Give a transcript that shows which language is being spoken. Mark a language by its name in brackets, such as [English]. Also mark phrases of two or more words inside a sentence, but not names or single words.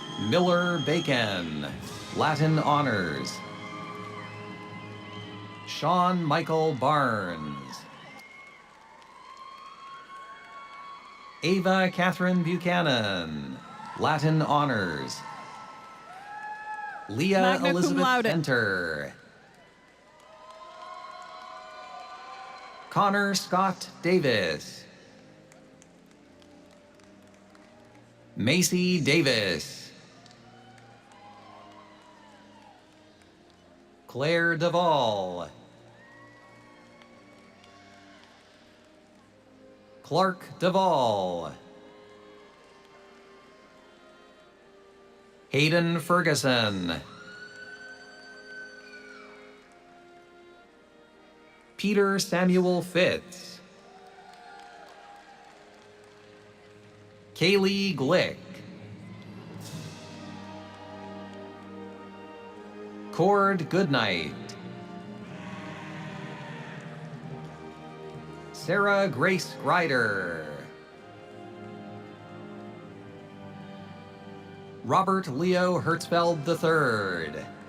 [English] Miller Bacon, Latin Honors. Sean Michael Barnes. Ava Catherine Buchanan, Latin Honors. Leah [Latin] Magna cum [English] Elizabeth [Latin] laude. [English] Venter. Connor Scott Davis. Macy Davis. Claire Duvall. Clark Duvall. Hayden Ferguson. Peter Samuel Fitz. Kaylee Glick. Cord Goodnight. Sarah Grace Ryder. Robert Leo Hertzfeld III.